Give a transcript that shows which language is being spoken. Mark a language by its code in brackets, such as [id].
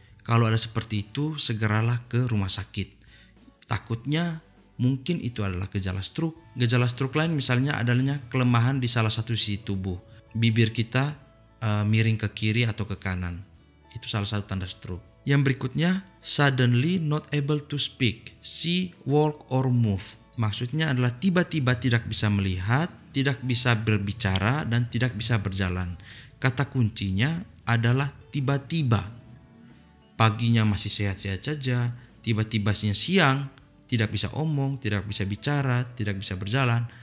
[id] Kalau ada seperti itu, segeralah ke rumah sakit. Takutnya mungkin itu adalah gejala stroke. Gejala stroke lain misalnya adanya kelemahan di salah satu sisi tubuh. Bibir kita miring ke kiri atau ke kanan. Itu salah satu tanda stroke. Yang berikutnya, [en] suddenly not able to speak, see, walk, or move. [id] Maksudnya adalah tiba-tiba tidak bisa melihat, tidak bisa berbicara, dan tidak bisa berjalan. Kata kuncinya adalah tiba-tiba. Paginya masih sehat-sehat saja, tiba-tiba siang, tidak bisa omong, tidak bisa bicara, tidak bisa berjalan.